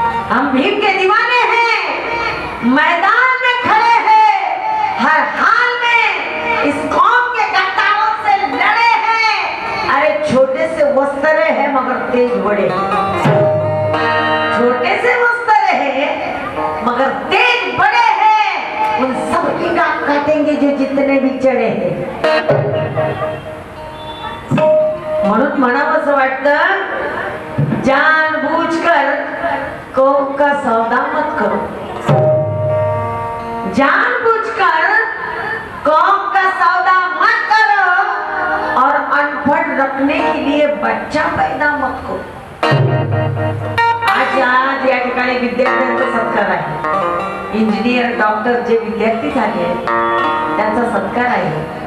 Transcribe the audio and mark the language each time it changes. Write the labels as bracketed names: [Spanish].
[Hindi] हम भीम के दीवाने हैं, मैदान में खड़े हैं, हर हाल में इस कौम के गद्दारों से लड़े हैं. अरे छोटे से वस्त्र है मगर तेज बड़े, छोटे से वस्त्र है मगर तेज बड़े हैं. उन सब की गांठ काटेंगे जो जितने भी चढ़े हैं. [Marathi] म्हणून म्हणावंसं वाटतं, [Hindi] जानबूझकर कौम का सौदा मत करो. जानबूझकर कौम का सौदा मत करो और अनपढ़ रखने के लिए बच्चा पैदा मत करो. [Marathi] आज या ठिकाणी विद्यार्थ्यांचा सत्कार आहे. इंजिनियर डॉक्टर जे विद्यार्थी झाले त्यांचा सत्कार आहे.